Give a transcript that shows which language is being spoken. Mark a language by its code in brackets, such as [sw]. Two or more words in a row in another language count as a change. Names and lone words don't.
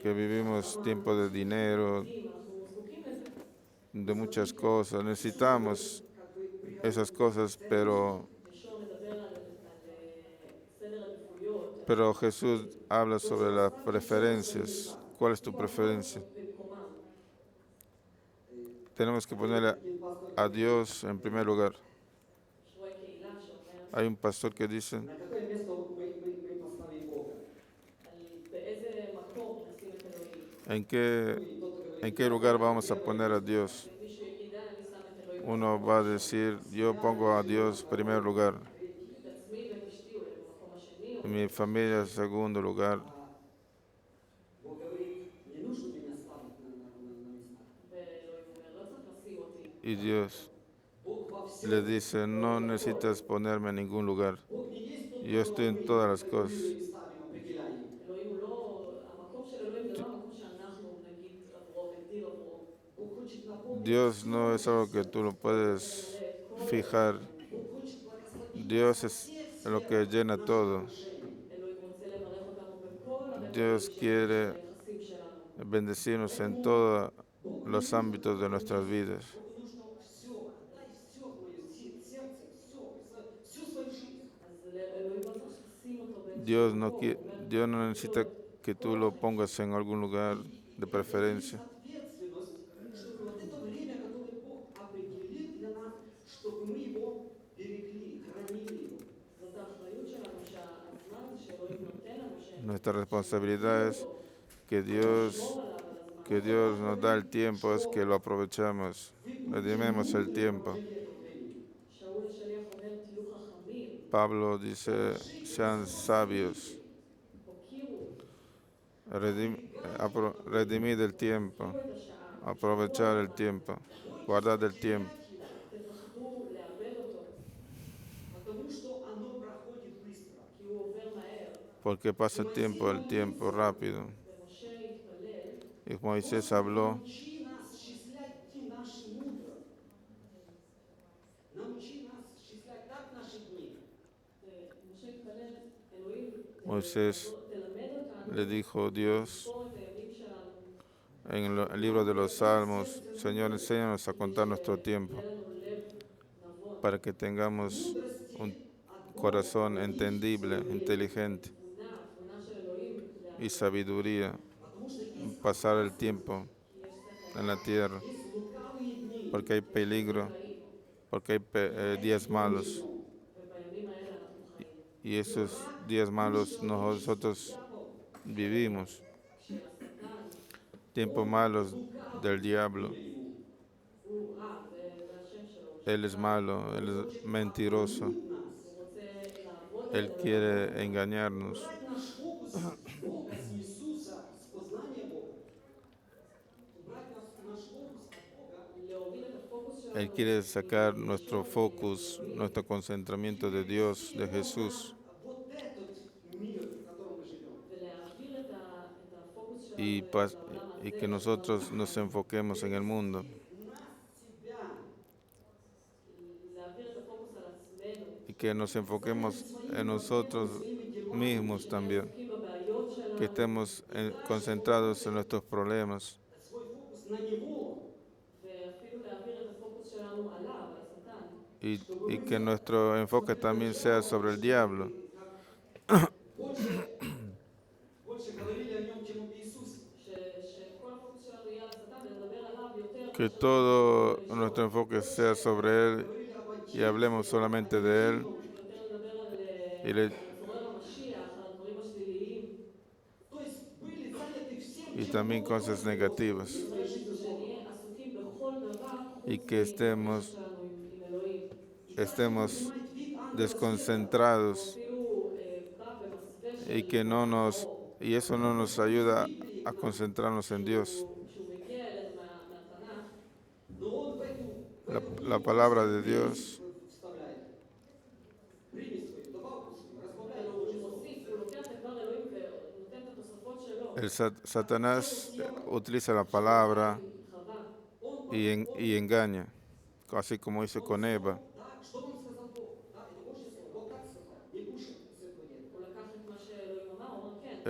[es] que vivimos tiempo de dinero, [he] אנחנו זקוקים לזה. [es] de muchas cosas. Necesitamos esas cosas, pero [he] ישוע מדבר על סדר עדיפויות, [es] Pero Jesús habla sobre las preferencias. ¿Cuál es tu preferencia? [he] במקומם. [es] Tenemos que poner a Dios en primer lugar. [he] יש רואה קהילה שאומר [es] Hay un pastor que dice, [ru] На какое место мы поставим Бога? [he] על באיזה מקום נשים את אלוהים. [es] ¿en qué lugar vamos a poner a Dios? [he] מישהו יגיד, אני שם את אלוהים [es] Uno va a decir, yo pongo a Dios en primer lugar, [he] את עצמי ואת אשתי אולי במקום השני, [es] y mi familia en segundo lugar. [ru] Бог говорит, не нужно меня ставить на места. [he] ואלוהים אומר, לא צריך לשים אותי. [es] Y Dios [ru] Бог во всем. [es] le dice, no necesitas ponerme en ningún lugar. [ru] Бог не есть тот, [es] Yo estoy en todas las cosas. [ru] местами определяем. [he] אלוהים הוא לא, המקום של אלוהים זה לא המקום שאנחנו נגיד עבורו, נגדיר עבורו. [ru] Бог хочет напомнить. [es] Dios no es algo que tú lo puedes fijar. [ru] Бог хочет благословить [es] Dios es lo que llena todo. [he] אלוהים רוצה לברך אותנו בכל [es] Dios quiere [he] ביחסים שלנו. [es] bendecirnos en todos los ámbitos de nuestras vidas. [ru] потому что все, отдай все твое сердце, всю свою жизнь. [he] אז לאלוהים לא צריך לשים אותו [es] Dios [he] באיזשהו [es] no, [he] מקום. הוא אומר, [es] Dios no necesita que tú lo pongas en algún lugar de [ru] Это есть [es] preferencia, [ru] ответственность, чтобы вот это время, которое Бог определил для нас, чтобы мы его берегли, хранили его. [he] זאת האחריות שלנו שהזמן הזה שאלוהים נותן לנו, [es] nuestra responsabilidad es que [he] שנשמור עליו על הזמן. [es] Que Dios nos da el tiempo, es que lo aprovechamos, redimimos el tiempo. [he] שאול השליח אומר, תהיו חכמים, [es] Pablo dice, sean sabios, [he] הוקירו, [es] redimid el tiempo, [he] את השעה, [es] aprovechar el tiempo, guardar el tiempo, [he] תפחדו לאבד אותו, [ru] Потому что оно проходит быстро. [he] כי הוא עובר מהר. [es] porque pasa el tiempo rápido. [he] ומשה התפלל, [es] Y Moisés habló, [ru] Научи нас счислять дни наши мудро. Научи нас счислять так наши дни. [he] ומשה התפלל, אלוהים, [es] Moisés [he] תלמד אותנו, [es] le dijo Dios [he] לספור את הימים שלנו, [es] en el libro de los Salmos, Señor, enséñanos a contar nuestro tiempo [he] יהיה לנו לב נבון, [es] para que tengamos un corazón entendible, inteligente [he] תבונה של אלוהים, [es] y sabiduría, pasar el tiempo en la tierra, porque hay peligro, porque hay días malos, [he] ובימים האלה אנחנו חיים. [es] y esos días malos nosotros vivimos, tiempos malos del diablo. [he] הוא רע, זה השם שלו, [es] Él es malo, él es mentiroso, [he] הוא רוצה לעבוד [es] él quiere engañarnos. [ru] Убрать наш фокус с Бога, с Иисуса, с познания Бога. Убрать наш фокус от Бога. [he] להוריד את הפוקוס שלנו, [es] Él quiere sacar nuestro focus, nuestro concentramiento de Dios, de Jesús, [ru] Вот этот мир, в котором мы живем. [he] ולהעביר את הפוקוס שלנו [es] y, [he] לעולם [es] y [he] הזה, [es] que nosotros nos enfoquemos en el mundo, [ru] Себя. [he] להעביר את הפוקוס על עצמנו, [es] y que nos enfoquemos en nosotros mismos también, [he] עסוקים בבעיות שלנו, [es] que estemos concentrados en nuestros problemas [ru] Свой фокус на Него. [he] ואפילו להעביר את הפוקוס שלנו עליו, על השטן. [es] y que nuestro enfoque también sea sobre el diablo, [ru] Больше говорили о нем, чем об Иисусе. [he] שכל הפוקוס שלנו יהיה על השטן ולדבר עליו יותר, [es] que todo nuestro enfoque sea sobre Él y hablemos solamente de Él [he] יותר לדבר [es] y, [he] על צורר המשיח, על הדברים השליליים, [ru] То есть были заняты всем, [es] y también cosas negativas, [he] שנהיה עסוקים בכל דבר [es] y [he] חוץ [es] que estemos [he] שלנו עם אלוהים. [es] estemos desconcentrados [he] אפילו בא במסווה [es] y que no nos y eso no nos ayuda a concentrarnos en Dios. [he] שהוא מגיע אלינו מהתנ"ך, [ru] но он в эту [es] La palabra de Dios, [ru] вставляет. Примесь свою, добавку свою, разбавляет [he] הוא [ru] Божье Слово. [he] מוסיף, הוא לוקח את דבר אלוהים ונותן את התוספות שלו. [es] Satanás utiliza la palabra [he] חווה, [es] y engaña, así como hizo con Eva. [ru] Да, что вам сказал Бог? Да, это Божье Слово. Бог так сказал. Не кушай с этого дерева. [he] הוא לקח את מה שאלוהים אמר, הוא אמר כן,